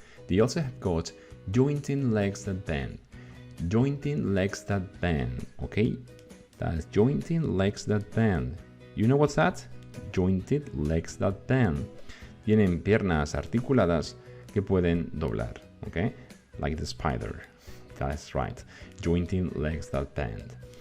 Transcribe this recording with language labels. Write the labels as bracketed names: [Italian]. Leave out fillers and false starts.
[English] They also have got jointing legs that bend. Jointing legs that bend. Okay? That's jointing legs that bend. You know what's that? Jointed legs that bend. [Spanish] Tienen piernas articuladas que pueden doblar. [English] Okay? Like the spider. That's right. Jointing legs that bend.